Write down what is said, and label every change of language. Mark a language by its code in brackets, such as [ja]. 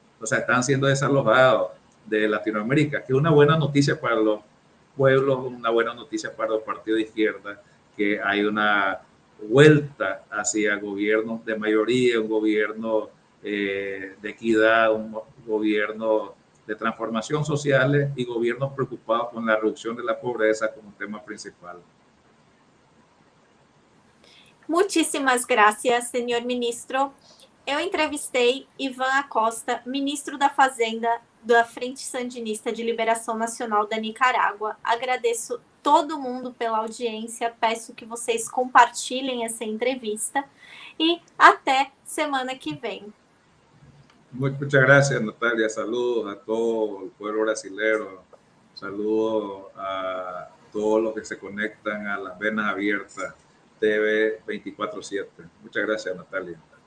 [es] O sea, están siendo desalojados de Latinoamérica, que es una buena noticia para los pueblos, una buena noticia para los partidos de izquierda, que hay una vuelta hacia gobiernos de mayoría, un gobierno de equidad, un gobierno de transformación social y gobiernos preocupados con la reducción de la pobreza como tema principal. [pt] Muitíssimas graças, senhor ministro. Eu entrevistei Ivan Acosta, ministro da Fazenda da Frente Sandinista de Liberação Nacional da Nicarágua. Agradeço todo mundo pela audiência, peço que vocês compartilhem essa entrevista e até semana que vem. [es] Muchas gracias, Natalia. Saludos a todo el pueblo brasilero. Saludos a todos los que se conectan a las venas abiertas TV 24/7. Muchas gracias, Natalia.